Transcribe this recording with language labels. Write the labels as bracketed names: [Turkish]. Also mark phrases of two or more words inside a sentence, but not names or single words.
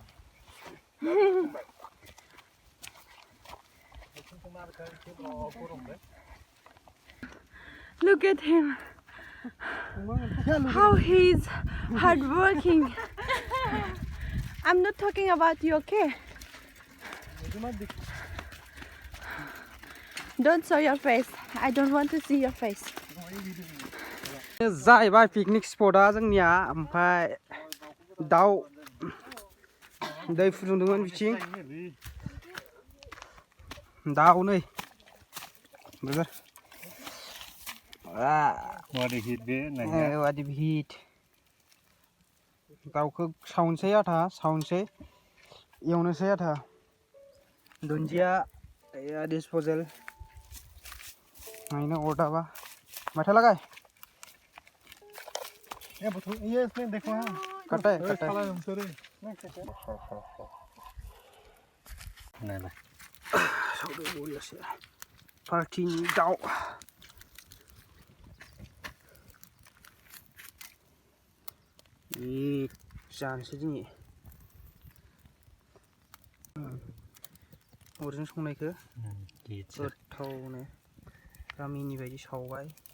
[English] Look at him. How he's hardworking. I'm not talking about you, okay? Don't show your face. I don't want to see your face. [Bodo] जाहैबाय [English] picnic spot [Bodo] जोंनिया ओमफ्राय दाउ दै फुदुंदोंमोन बिथिं दाउ नै वादि हिट दाउखौ सावनोसै एवनोसै दुन्दिया डिस्पोजेल नायनो अरदाबा माथो लागाय [Hindi] ये इसमें देखो हाँ [Bodo] कटे पार्टीनि दाउ जानोसै दिनै अरजों संनायखौ गोथावनो गामिनि बायदि सावबाय